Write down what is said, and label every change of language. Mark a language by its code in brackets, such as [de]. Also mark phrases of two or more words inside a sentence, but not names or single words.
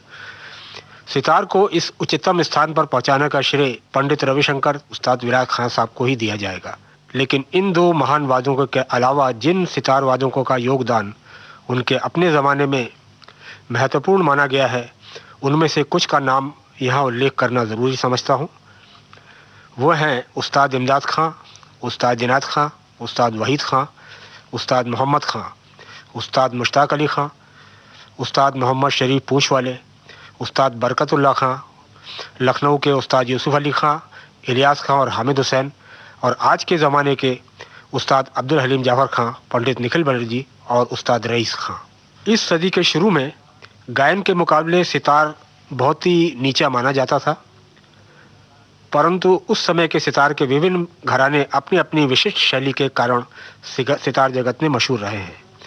[hi] सितार को इस उच्चतम स्थान पर पहुंचाने का श्रेय पंडित रविशंकर उस्ताद विलायत खान साहब को ही दिया जाएगा। लेकिन इन दो महान वादकों के अलावा जिन सितार वादकों का योगदान उनके अपने ज़माने में महत्वपूर्ण माना गया है, उनमें से कुछ का नाम यहाँ उल्लेख करना ज़रूरी समझता हूँ। वह हैं उस्ताद इमदाद खां, उस्ताद जिनात खां, उस्ताद वहीद खां, उस्ताद मोहम्मद खां, उस्ताद मुश्ताक अली खां, उस्ताद मोहम्मद शरीफ पूंछ वाले, उस्ताद बरकतुल्लाह खां, लखनऊ के उस्ताद यूसुफ अली खां, इलियास खां और हामिद हुसैन, और आज के ज़माने के उस्ताद अब्दुल हलीम जाफ़र खां, पंडित निखिल बनर्जी और उस्ताद रईस खां। इस सदी के शुरू में गायन के मुकाबले सितार बहुत ही नीचा माना जाता था, परंतु उस समय के सितार के विभिन्न घराने अपनी अपनी विशिष्ट शैली के कारण सितार जगत में मशहूर रहे हैं।